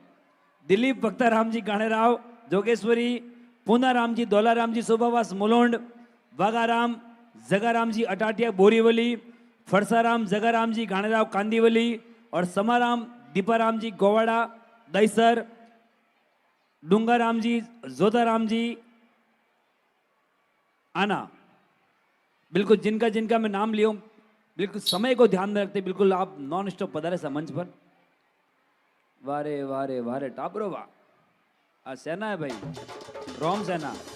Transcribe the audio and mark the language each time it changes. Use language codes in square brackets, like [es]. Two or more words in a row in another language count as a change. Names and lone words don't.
[hi] दिलीप वक्ताराम जी गाणेराव जोगेश्वरी, पूनाराम जी दौलाराम जी शोभावास मुलोंड, वागाराम जगाराम जी अटाटिया बोरीवली, फरसाराम जगाराम जी गाणेराव कांदिवली और समाराम दीपाराम जी गोवाड़ा दईसर, डूंगाराम जी जोधाराम जी आना। बिल्कुल जिनका जिनका मैं नाम लिया हूं, बिल्कुल समय को ध्यान में रखते बिल्कुल आप [en] non stop [hi] पधारे सा मंच पर। वारे वारे वारे टापरो वाह, आज सेना है भाई, रोम सेना।